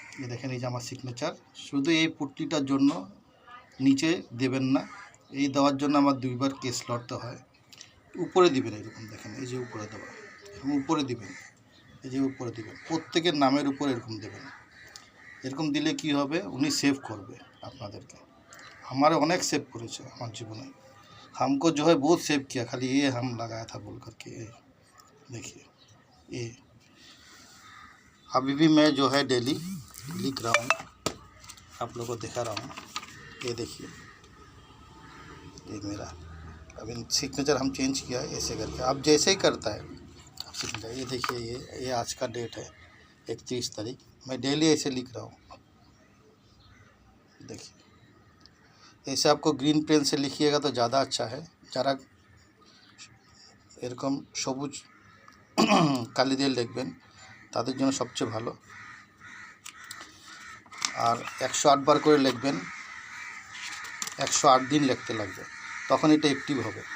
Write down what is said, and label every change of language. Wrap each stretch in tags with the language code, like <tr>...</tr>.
<bn>এই দেখেন এই যে আমার সিগনেচার, শুধু এই পুটলিটার জন্য নিচে দেবেন না। এই দেওয়ার জন্য আমার 2 বার কেস লড়তে হয়। উপরে দিবেন, এরকম দেখেন এই যে উপরে দেওয়া, এরকম উপরে দিবেন, এই যে উপরে দিবেন, প্রত্যেকের নামের উপর এরকম দেবেন। এরকম দিলে কি হবে, উনি সেভ করবে আপনাদেরকে।</bn> <hi>हमारे अनेक सेव करेছে</hi> <bn>আমার জীবনে।</bn> <hi>हमको जो है बहुत सेव किया, खाली ये हम लगाया था बोल करके। देखिए ये अभी भी मैं जो है डेली लिख रहा हूँ, आप लोगों को दिखा रहा हूँ। ये देखिए ये मेरा अभी सिग्नेचर हम चेंज किया है ऐसे करके, आप जैसे ही करता है आप सिग्नेचर। ये देखिए ये आज का डेट है 31 तारीख। मैं डेली ऐसे लिख रहा हूँ। देखिए ऐसे आपको ग्रीन पेन से लिखिएगा तो ज़्यादा अच्छा है।</hi> <bn>যারা এরকম সবুজ কালি দিয়ে লিখবেন তাদের জন্য সবচেয়ে ভালো। আর 108 বার করে লিখবেন, 108 দিন লিখতে লাগবে, তখন এটা অ্যাক্টিভ হবে।</bn>